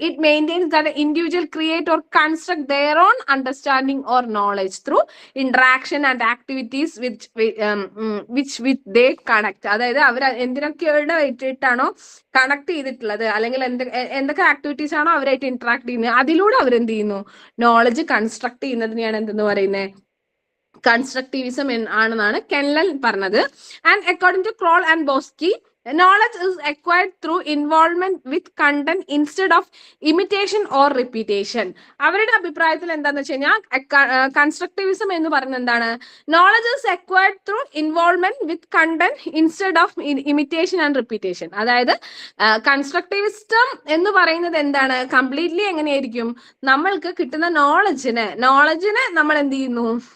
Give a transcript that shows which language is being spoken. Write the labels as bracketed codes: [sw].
[en] It maintains that individual create or construct their own understanding or knowledge through interaction and activities which they connect. [ml] അതായത് അവർ എന്തിനൊക്കെ വെച്ചിട്ടാണോ connect ചെയ്തിട്ടുള്ളത്, അല്ലെങ്കിൽ എന്തൊക്കെ activities ആണോ അവരായിട്ട് ഇന്ററാക്ട് ചെയ്യുന്നത്, അതിലൂടെ അവർ എന്ത് ചെയ്യുന്നു, നോളജ് കൺസ്ട്രക്ട് ചെയ്യുന്നതിനെയാണ് എന്തെന്ന് പറയുന്നത്, കൺസ്ട്രക്റ്റിവിസം ആണെന്നാണ് കെൻലൻ പറഞ്ഞത്. [en] And according to Kroll and Boskey, knowledge is acquired through involvement with content instead of imitation or repetition. [ml] അവരുടെ അഭിപ്രായത്തിൽ എന്താന്ന് വെച്ച് കഴിഞ്ഞാൽ, കൺസ്ട്രക്റ്റിവിസം എന്ന് പറയുന്നത് എന്താണ്, [en] Knowledge is acquired through involvement with content instead of imitation and repetition. [ml] അതായത് കൺസ്ട്രക്റ്റിവിസം എന്ന് പറയുന്നത് എന്താണ്, കംപ്ലീറ്റ്ലി എങ്ങനെയായിരിക്കും, നമ്മൾക്ക് കിട്ടുന്ന നോളജിനെ നമ്മൾ എന്ത് ചെയ്യുന്നു,